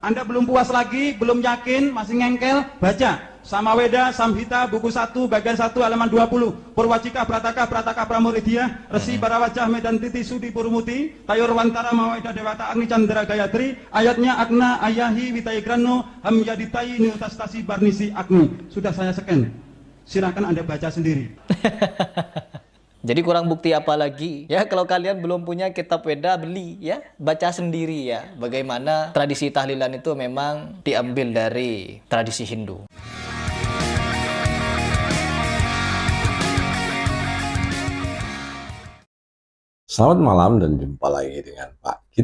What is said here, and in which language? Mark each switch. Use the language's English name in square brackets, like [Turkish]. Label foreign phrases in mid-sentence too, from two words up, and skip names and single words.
[Indonesian] Anda belum puas lagi, belum yakin, masih ngengkel, baca Samaweda, Samhita, buku 1, bagian 1, halaman 20. [Sanskrit] Purwajika, Prataka, Prataka Pramuridya, Resi Barawajah, Medan Titi, Sudi Purmuti, Tayor Wantara, Maweda Dewata Agni Chandra Gayatri, ayatnya Agna, Ayahi, Witayigrano, Hamyaditai, Niutastasi, Barnisi, Agni. [Indonesian] Sudah saya scan. Silakan Anda baca sendiri. Jadi kurang bukti apa lagi? Ya, kalau kalian belum punya kitab Weda, beli ya, baca sendiri ya. Bagaimana tradisi tahlilan itu memang diambil dari tradisi Hindu. Selamat malam dan jumpa lagi dengan Pak Kit.